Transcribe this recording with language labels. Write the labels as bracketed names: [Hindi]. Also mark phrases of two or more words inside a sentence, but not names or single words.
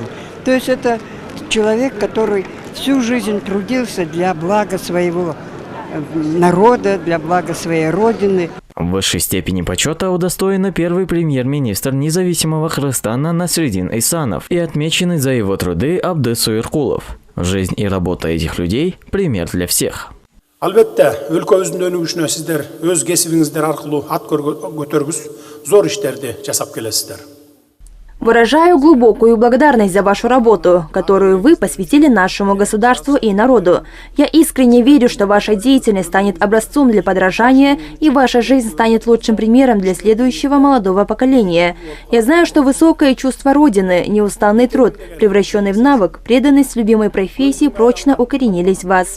[Russian] То есть это человек, который всю жизнь трудился для блага своего народа, для блага своей родины. В высшей степени почета удостоена первый премьер-министр независимого Кыргызстана Насреддин Эйсанов и отмеченный за его труды Абды Суйркулов. Жизнь и работа этих людей – пример для всех. [Kyrgyz] Албетте, өлкөбүздүн өнүгүшүнө сиздер өз кесибиңиздер аркылуу ат көтөргүс зор иштерди жасап келесиздер. [Russian] Выражаю глубокую благодарность за вашу работу, которую вы посвятили нашему государству и народу. Я искренне верю, что ваша деятельность станет образцом для подражания, и ваша жизнь станет лучшим примером для следующего молодого поколения. Я знаю, что высокое чувство Родины, неустанный труд, превращенный в навык, преданность любимой профессии прочно укоренились в вас.